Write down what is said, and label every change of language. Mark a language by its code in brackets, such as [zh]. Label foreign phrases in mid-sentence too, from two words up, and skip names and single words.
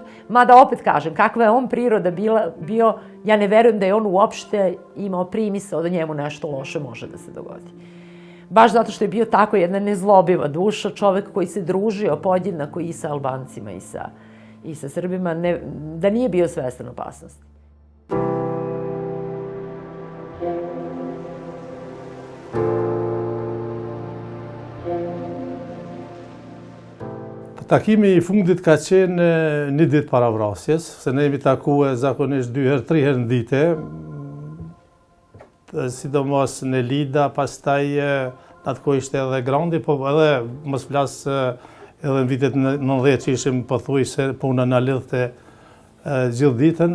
[sr] Mada opet kažem, kakva je on priroda bio, ja ne verujem da je on uopšte imao primisao da njemu nešto loše može da se dogodi. Baš zato što je bio tako jedna nezlobiva duša, čovek koji se družio podjednako i sa Albancima i sa Srbima, da nije bio svestan opasnosti. [sq] Takimi i fundit ka qenë një ditë para vrasjes, se ne jemi takue zakonisht 2 herë, 3 herë në dite, sidomos në Lida, pastaj në atë kohë ishte edhe Grandi, po edhe mos flas edhe në vitet 90 që ishim pothuaj se puna na lidhte gjithë ditën.